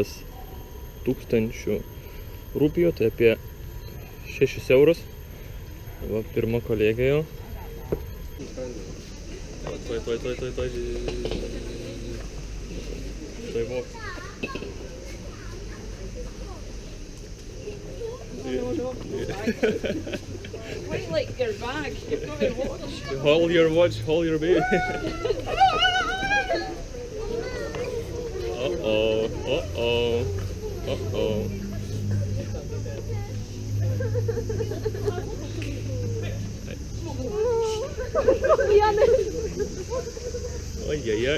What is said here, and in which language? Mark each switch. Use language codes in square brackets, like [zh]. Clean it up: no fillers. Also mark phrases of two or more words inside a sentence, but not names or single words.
[lt] 000 rupijų, tai apie 6 eurus. Va, pirma kolegė jau. Tuoj. Tuoj voks. [en] Wait, like your bag, you've got your watch. Hold your watch, hold your baby. Uh-oh. Ojejej.